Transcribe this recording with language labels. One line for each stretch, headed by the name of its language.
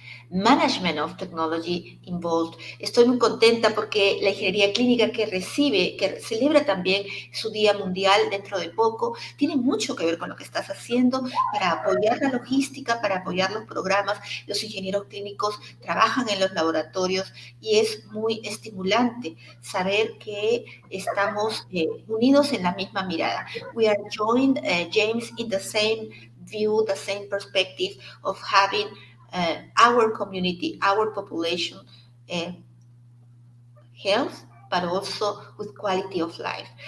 English: management of technology involved.
Spanish: Estoy muy contenta porque la ingeniería clínica que celebra también su Día Mundial dentro de poco, tiene mucho que ver con lo que estás haciendo para apoyar la logística, para apoyar los programas. Los ingenieros clínicos trabajan en los laboratorios y es muy estimulante saber que estamos unidos en la misma mirada.
English: We are joined, James, in the same view, the same perspective of having our community, our population health, but also with quality of life.